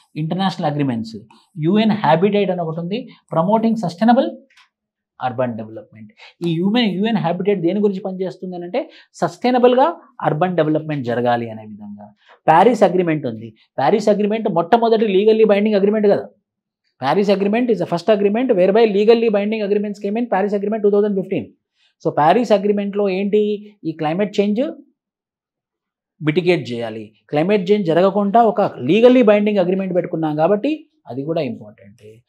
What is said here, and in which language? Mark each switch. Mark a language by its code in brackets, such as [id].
[te] International agreements, UN habitat అని ఒకటి ఉంది, [en] Promoting sustainable urban development. [te] ఈ యుఎన్ హ్యాబిటేట్ దేని గురించి పనిచేస్తుంది అని అంటే సస్టైనబుల్గా అర్బన్ డెవలప్మెంట్ జరగాలి అనే విధంగా. ప్యారిస్ అగ్రిమెంట్ ఉంది. ప్యారిస్ అగ్రిమెంట్ మొట్టమొదటి లీగల్లీ బైండింగ్ అగ్రిమెంట్ కదా. [en] Paris Agreement is the first agreement whereby legally binding agreements came in. [te] Paris Agreement 2015. So Paris Agreement లో ఏంటి? ఈ క్లైమేట్ చేంజ్ మిటిగేట్ చేయాలి. క్లైమేట్ చేంజ్ జరగకుండా ఒక లీగల్లీ బైండింగ్ అగ్రిమెంట్ పెట్టుకున్నాం కాబట్టి అది కూడా ఇంపార్టెంట్.